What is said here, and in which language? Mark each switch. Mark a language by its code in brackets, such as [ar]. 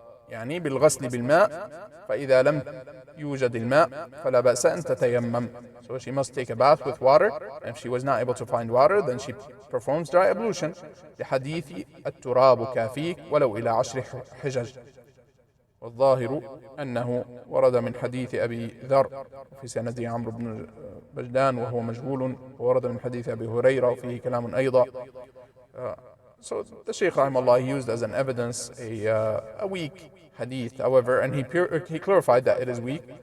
[ar] بالغسل بالماء فإذا لم يوجد الماء فلا بأس أن تتيمم. [en] So she must take a bath with water, and if she was not able to find water, then she performs dry ablution. [ar] لحديث التراب كافيك ولو إلى 10 حجج. والظاهر أنه ورد من حديث أبي ذر في سنده عمرو بن بجدان وهو مجهول، وورد من حديث أبي هريرة وفيه كلام أيضا. [en] So the Shaykh rahimahullah used as an evidence a weak hadith, however, and he clarified that it is weak.